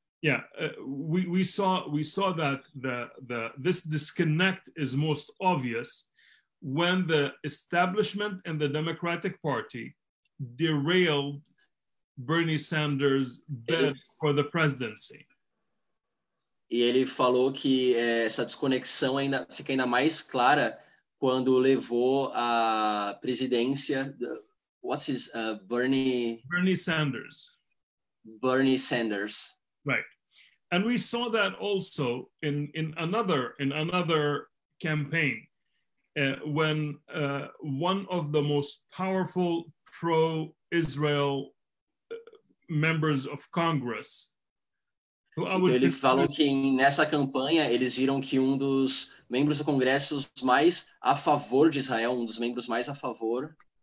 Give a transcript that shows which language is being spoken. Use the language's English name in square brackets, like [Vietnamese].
[English] Yeah, we saw that this disconnect is most obvious when the establishment in the Democratic Party derailed Bernie Sanders' bid for the presidency. [Portuguese] E ele falou que essa desconexão fica ainda mais clara quando levou a presidência. [English] What's his Bernie Sanders. Bernie Sanders. Right, and we saw that also in another campaign when one of the most powerful pro-Israel members of Congress. [Portuguese] Então ele falou que nessa campanha eles viram que dos membros do Congresso mais a favor de Israel, dos membros mais a favor,